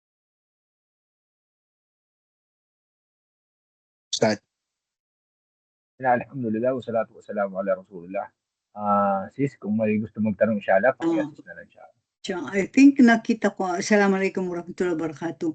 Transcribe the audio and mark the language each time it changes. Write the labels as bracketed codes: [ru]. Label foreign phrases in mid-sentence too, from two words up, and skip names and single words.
[ar] Stad. الحمد لله والصلاة والسلام على رسول الله. [tl] Sis, kung may gusto magtanong inshallah, paki-assist na lang siya. [en] I think [tl] nakita ko. [ar] السلام عليكم ورحمة الله وبركاته.